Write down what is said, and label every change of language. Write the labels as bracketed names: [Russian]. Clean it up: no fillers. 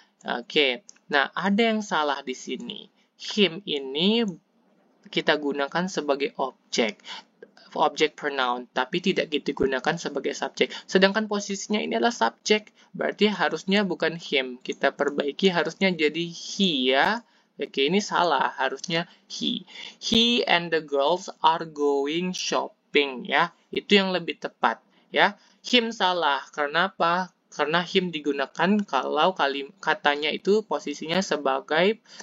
[Indonesian] Oke, nah ada yang salah di sini. Him ini kita gunakan sebagai objek pronoun, tapi tidak digunakan sebagai subjek. Sedangkan posisinya ini adalah subjek, berarti harusnya bukan him. Kita perbaiki, harusnya jadi he ya. Oke, ini salah, harusnya he. [English] He and the girls are going shopping ya. [Indonesian] Itu yang lebih tepat ya. Him salah, karena apa? Karena him digunakan kalau katanya itu posisinya sebagai